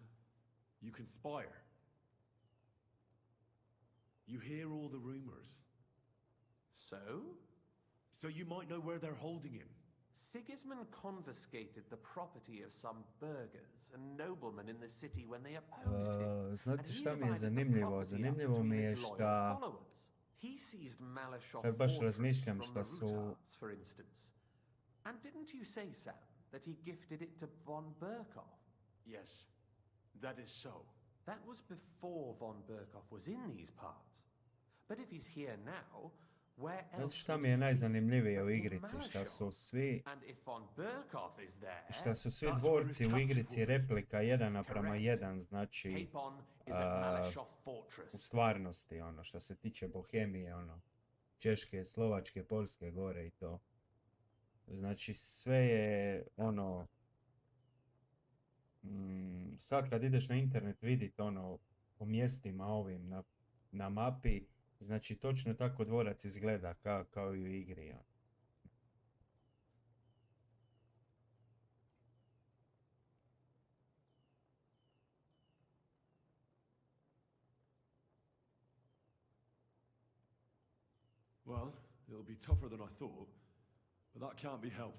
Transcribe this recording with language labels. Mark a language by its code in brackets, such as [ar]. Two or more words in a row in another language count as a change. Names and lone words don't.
[en] You conspire. You hear all the rumors. So? So you might know where they're holding him. Sigismund confiscated the property of some burghers and noblemen in the city when they opposed him. [hr] Znate šta mi je zanimljivo? Zanimljivo mi je šta... Sad baš razmišljam šta su... [en] For instance. And didn't you say, Sam, that he gifted it to von Berkhoff? Yes, that is so. That was before von Berkhoff was in these parts. But if he's here now, Where [hr] Znate [en] else [hr] šta [en] would [hr] mi je [en] he be [hr] najzanimljivije [en] but [hr] u [en] in [hr] igrici? Šta su [en] Malashov? [hr] svi, [en] And if von Berkhoff is there, [hr] šta su svi [en] That's where [hr] dvorci [en] his [hr] u [en] captive [hr] igrici [en] will be. [hr] replika 1:1, [en] Correct. [hr] znači [en] Capon is at Malashov [hr] u [en] Fortress. [hr] stvarnosti, ono, što se tiče Bohemije, ono, Češke, Slovačke, Poljske gore i to. Znači sve je, ono, sad kad ideš na internet vidit, ono, po mjestima ovim na mapi, znači točno tako dvorac izgleda kao i u igri, ono. [en] Well, it'll be tougher than I thought, but that can't be helped.